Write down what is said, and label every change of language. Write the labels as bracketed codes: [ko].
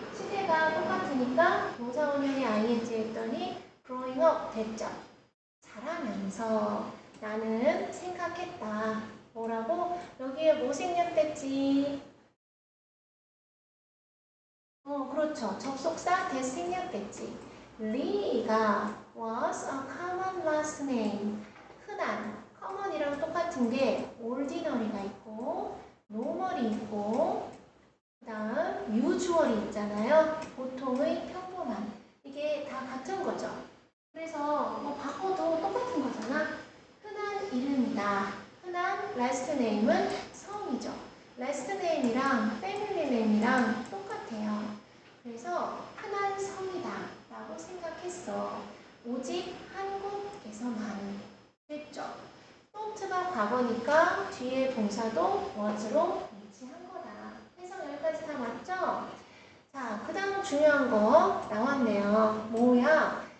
[ko] 시제가 똑같으니까 동사원형의 ing 했더니 growing up 됐죠. 자라면서 나는 생각했다. 뭐라고? 여기에 뭐 생략됐지? 그렇죠. 접속사 that 생략됐지. [en] Lee가 was a common last name. [ko] 흔한, common이랑 똑같은 게 ordinary가 있고 normal이 있고 그 다음 usual이 있잖아요. 보통의 평범한. 이게 다 같은 거죠. 그래서 뭐 바꿔도 똑같은 거잖아. 흔한 이름이다. 흔한 last name은 성이죠. last name이랑 family name이랑 똑같아요. 그래서 흔한 성이다 라고 생각했어. 오직 한국에서만. 됐죠? thought가 과거니까 뒤에 동사도 was로 일치한 거다. 해석 여기까지 다 맞죠? 자, 그 다음 중요한 거 나왔네요. 뭐야?